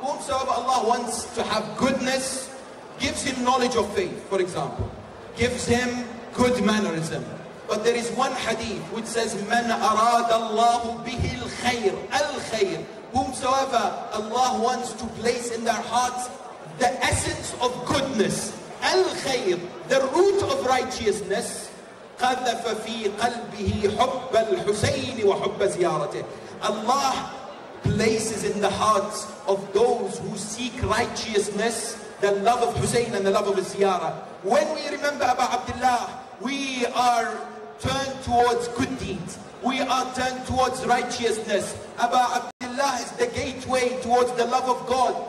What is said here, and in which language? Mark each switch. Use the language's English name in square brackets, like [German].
[English] Whomsoever Allah wants to have goodness, gives him knowledge of faith, for example, gives him good mannerism. But there is one hadith which says, [Arabic] "Man arada Allahu bihi al-khayr." [English] Al-khayr. Whomsoever Allah wants to place in their hearts the essence of goodness. Al-khayr, the root of righteousness. [Arabic] قذف في قلبه حب الحسين وحب زيارته. [English] Allah places in the hearts of those who seek righteousness the love of Hussein and the love of his ziyarah. When we remember Abu Abdullah, we are turned towards good deeds. We are turned towards righteousness. Abu Abdullah is the gateway towards the love of God.